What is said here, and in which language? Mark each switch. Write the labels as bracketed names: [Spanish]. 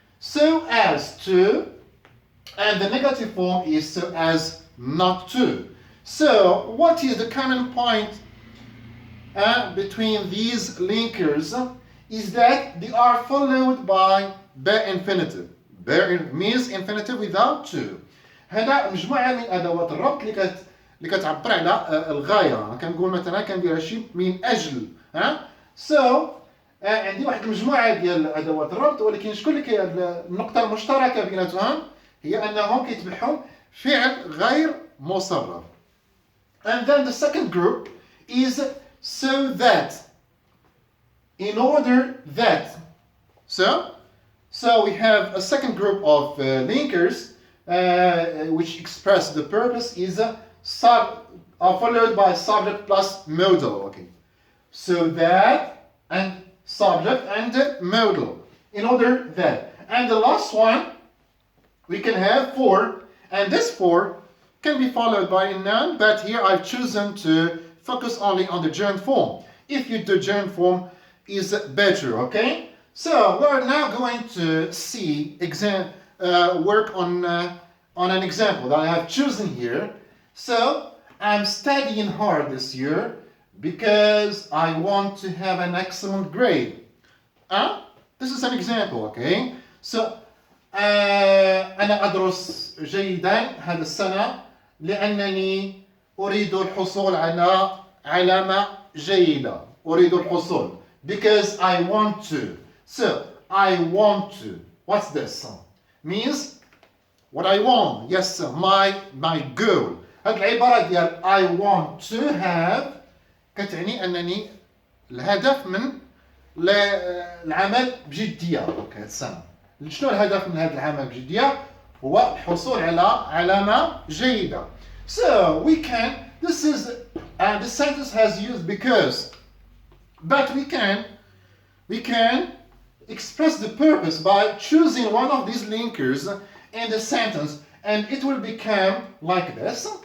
[English] So as to, and the negative form is so as not to. So what is the common point between these linkers is that they are followed by bare infinitive. Bare means infinitive without to. [Arabic] هذا مجموعة من أدوات الربط اللي كتعبر على الغاية. كنقول مثلا كندير شي من أجل. So عندي واحد المجموعة ديال أدوات الربط ولكن شكون اللي النقطة المشتركة بيناتهم هي أنهم كيتبعهم فعل غير مصرف. [English] And then the second group is so that, in order that. So we have a second group of linkers which express the purpose is followed by subject plus modal. Okay, so that and subject and modal. In order that, and the last one we can have for, and this for can be followed by a noun, but here I've chosen to focus only on the gerund form. If you do gerund form is better, okay? So we're now going to see work on an example that I have chosen here. So I'm studying hard this year because I want to have an excellent grade. This is an example, okay? [Arabic] So أنا أدرس جيدا هذا السنة لأنني أريد الحصول على علامة جيدة. أريد الحصول [English] because I want to. So I want to. What's this? Means what I want. Yes, my goal. [Arabic] هذه العبارة ديال [English] I want to have [Arabic] كتعني أنني الهدف من العمل بجدية. أوكي السنة. شنو الهدف من هذا العمل بجدية؟ هو الحصول على علامة جيدة. [English] So we can, this sentence has used because, but we can express the purpose by choosing one of these linkers in the sentence and it will become like this.